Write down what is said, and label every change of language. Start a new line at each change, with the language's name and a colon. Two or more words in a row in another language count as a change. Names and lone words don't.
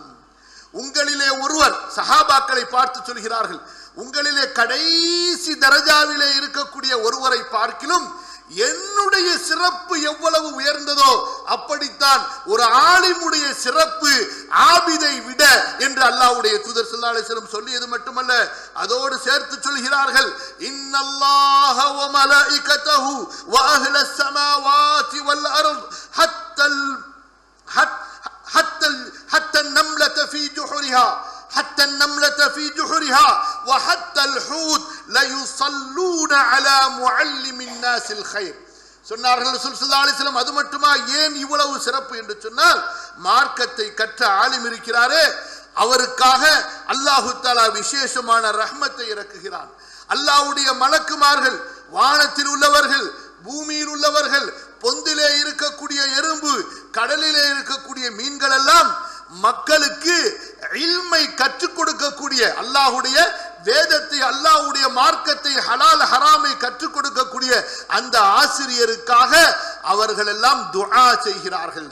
Tamil: உங்களிலே ஒருவர், சஹாபாக்களை பார்த்து சொல்கிறார்கள், உங்களிலே கடைசி தரஜாவிலே இருக்கக்கூடிய ஒருவரை பார்க்கிலும் என்னுடைய சிறப்பு எவ்வளவு உயர்ந்ததோ அப்படித்தான் ஒரு ஆலிமுடைய சிறப்பு ஆபிதை விட என்று அல்லாஹ்வுடைய தூதர்
Arabic: صلى الله عليه وسلم
Tamil: சொல்லியது மட்டுமல்ல, அதோடு சேர்த்து சொல்கிறார்கள்,
Arabic: إن الله وملائكته وأهل السماوات والأرض حتى النملة في جحرها حتى النملة في جحرها وحتى الحوت لا يصلون على معلم الناس الخير.
Tamil: சொன்னார்கள் ரசூல்
Arabic: صلى الله عليه وسلم.
Tamil: அது மட்டுமா, ஏன் இவ்வளவு சிறப்பு என்று சொன்னால், மார்க்கத்தை கற்ற ஆலிம் இருக்கிறாரே, அவருக்காக அல்லாஹு தஆலா விசேஷமான ரஹ்மத்தை இறக்குகிறான். அல்லாஹ்வுடைய மலக்குமார்கள், வானத்தில் உள்ளவர்கள், பூமியில் உள்ளவர்கள், பொந்திலே இருக்கக்கூடிய எறும்பு, கடலிலே இருக்கக்கூடிய மீன்கள் எல்லாம் மக்களுக்கு இல்மை கற்றுக் கொடுக்கக்கூடிய, அல்லாஹ்வுடைய வேதத்தை, அல்லாஹ்வுடைய மார்க்கத்தை, ஹலால் ஹராமை கற்றுக் கொடுக்கக்கூடிய அந்த ஆசிரியருக்காக அவர்கள் எல்லாம் துஆ செய்கிறார்கள்.